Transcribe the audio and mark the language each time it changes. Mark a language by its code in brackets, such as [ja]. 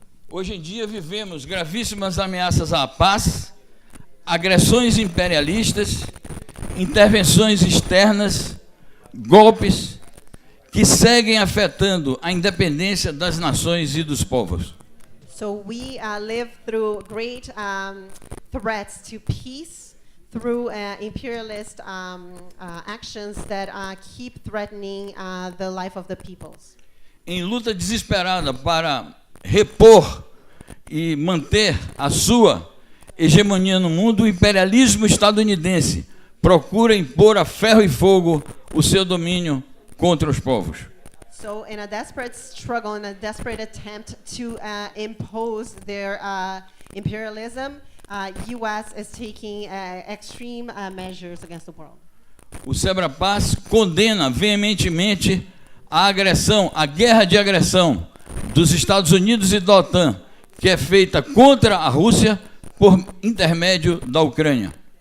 [pt] Hoje em dia vivemos gravíssimas ameaças à paz, agressões imperialistas, intervenções externas, golpes que seguem afetando a independência das nações e dos povos. [en] So we live through great threats to peace, through imperialist actions that keep threatening the life of the peoples. [pt] Em luta desesperada para repor e manter a sua hegemonia no mundo, o imperialismo estadunidense procura impor a ferro e fogo o seu domínio contra os povos. [en] So in a desperate struggle, in a desperate attempt to impose their imperialism, U.S. is taking extreme measures against the world. [pt] O Sebrapaz condena veementemente a agressão, a guerra de agressão dos Estados Unidos e da OTAN, que é feita contra a Rússia por intermédio da Ucrânia.